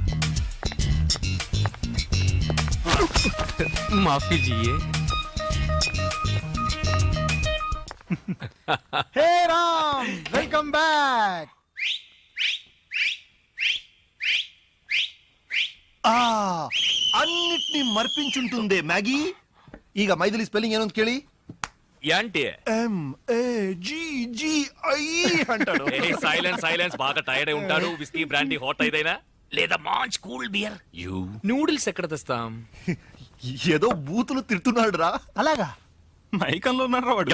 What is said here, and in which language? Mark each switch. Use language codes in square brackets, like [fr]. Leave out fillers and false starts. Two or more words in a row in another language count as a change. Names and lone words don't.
[hi] माफ कीजिए. हे राम, [en] welcome back. [te] అన్నిటినీ మర్పించుంటుందే మ్యాగీ. [kn] ಈಗ ಮೈಥಿಲಿ ಸ್ಪೆಲ್ಲಿಂಗ್ ಏನು ಅಂತ ಕೇಳಿ. [te] యాంటీ MAGGI అంటాడు. సైలెన్స్ బాగా టైర్డ్ అయి ఉంటాడు. [en] whisky brandy hot [te] అయిదైనా లేదా మంచి [en] cool beer. [te] యూ నూడిల్స్ ఎక్కడ తెస్తాం? ఏదో బూతులు తిడుతున్నాడు రా. అలాగా? మైకంలో ఉన్నారా వాడు?